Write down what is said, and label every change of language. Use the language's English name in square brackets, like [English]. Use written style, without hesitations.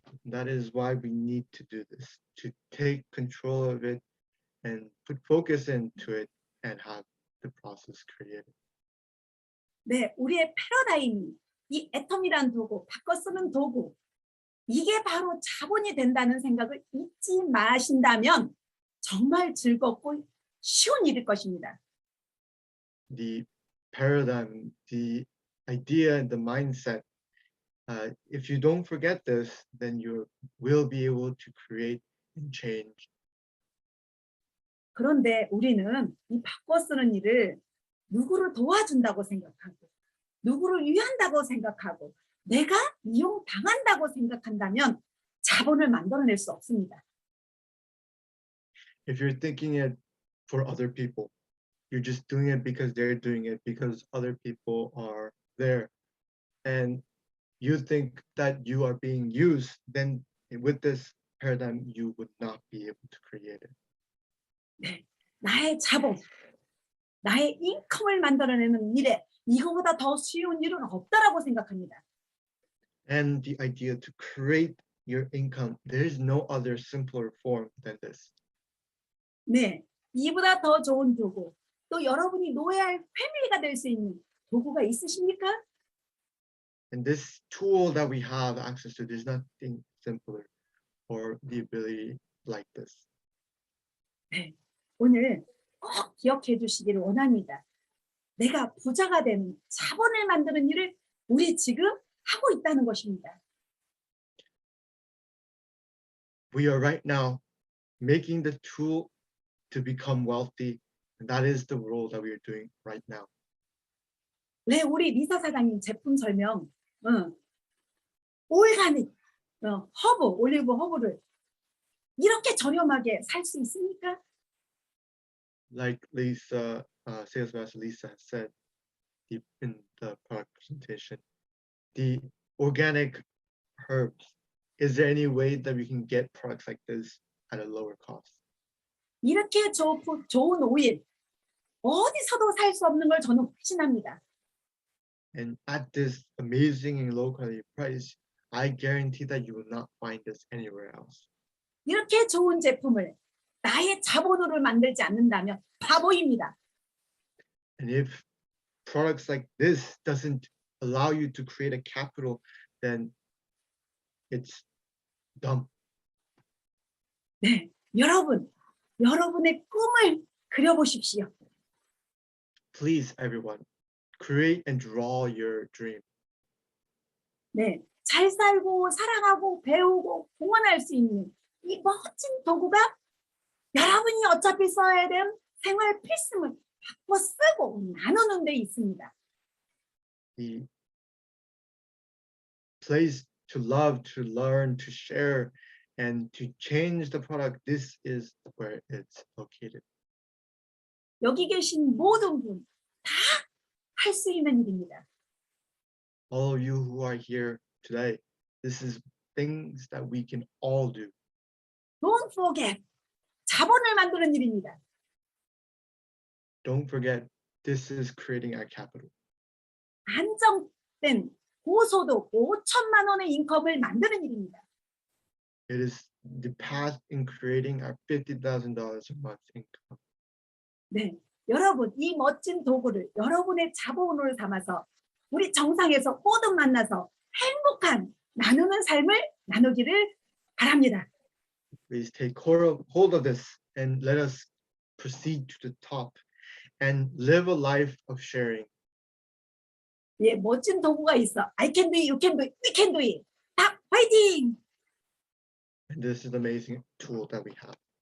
[English] That is why we need to do this, to take control of it and put focus into it and have the process created. [Korean] 네, 우리의 패러다임이 이 애텀이라는 도구, 바꿔 쓰는 도구, 이게 바로 자본이 된다는 생각을 잊지 마신다면 정말 즐겁고 쉬운 일일 것입니다. [English] The paradigm, the idea, and the mindset. If you don't forget this, then you will be able to create and change. [Korean] 그런데 우리는 이 바꿔 쓰는 일을 누구를 도와준다고 생각하고 누구를 위한다고 생각하고 내가 이용당한다고 생각한다면 자본을 만들어낼 수 없습니다. [English] If you're thinking it for other people, you're just doing it because they're doing it because other people are there, and you think that you are being used, then with this paradigm, you would not be able to create it. [Korean] 네, 나의 자본, 나의 인컴을 만들어내는 일에 이거보다 더 쉬운 일은 없다라고 생각합니다. [English] And the idea to create your income, there is no other simpler form than this. [Korean] 네, 이보다 더 좋은 도구, 또 여러분이 노예할 패밀리가 될 수 있는 도구가 있으십니까? [English] And this tool that we have access to, there's nothing simpler or the ability like this. [Korean] 네, 오늘 꼭 기억해 주시기를 원합니다. 내가 부자가 되는 자본을 만드는 일을 우리 지금 하고 있다는 것입니다. [English] We are right now making the tool to become wealthy, and that is the role that we are doing right now. [Korean] 네, 우리 리사 사장님 제품 설명, 올가닉, 허브, 올리브 허브를 이렇게 저렴하게 살 수 있습니까? [English] Like Lisa, sales master Lisa has said in the product presentation, the organic herbs, is there any way that we can get products like this at a lower cost? [Korean] 이렇게 좋은 오일, 어디서도 살 수 없는 걸 저는 확신합니다. [English] And at this amazing and low quality price, I guarantee that you will not find this anywhere else. [Korean] 이렇게 좋은 제품을 나의 자본으로 만들지 않는다면 바보입니다. [English] And if products like this doesn't allow you to create a capital, then it's dumb. [Korean] 네, 여러분의 꿈을 그려보십시오. [English] Please, everyone, create and draw your dream. [Korean] 네, 잘 살고 사랑하고 배우고 공헌할 수 있는 이 멋진 도구가 여러분이 어차피 써야 되는 생활 필수물 바꿔 쓰고 나누는 데 있습니다. [English] The place to love, to learn, to share, and to change the product, this is where it's located. [Korean] 여기 계신 모든 분 다 할 수 있는 일입니다. [English] All of you who are here today, this is things that we can all do. Don't forget, [Korean] 자본을 만드는 일입니다. [English] Don't forget, this is creating our capital. [Korean] 안정된 고소득 5천만 원의 인컴을 만드는 일입니다. [English] It is the path in creating our $50,000 a month income. [Korean] 네, 여러분 이 멋진 도구를 여러분의 자본으로 삼아서 우리 정상에서 모두 만나서 행복한 나누는 삶을 나누기를 바랍니다. [English] Please take hold of this and let us proceed to the top and live a life of sharing. [Korean] 예, 멋진 도구가 있어. [English] I can do it, you can do it, we can do it. [Korean] 딱 화이팅! [English] And this is an amazing tool that we have.